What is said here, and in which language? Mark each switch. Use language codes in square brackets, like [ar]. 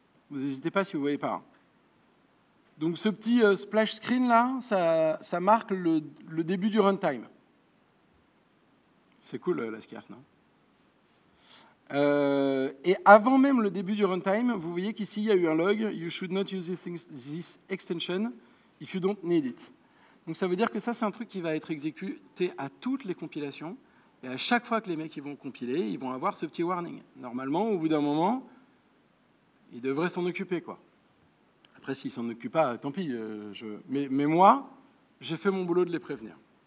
[fr] Vous n'hésitez pas si vous ne voyez pas. Donc, ce petit splash screen là, ça marque le début du runtime. C'est cool, la SCIAF, non? Et avant même le début du runtime, vous voyez qu'ici, il y a eu un log. [en] You should not use this extension if you don't need it. [fr] Donc, ça veut dire que ça, c'est un truc qui va être exécuté à toutes les compilations. Et à chaque fois que les mecs ils vont compiler, ils vont avoir ce petit warning. Normalement, au bout d'un moment, ils devraient s'en occuper, quoi. Après, s'ils s'en occupent pas, tant pis. Mais moi, j'ai fait mon boulot de les prévenir.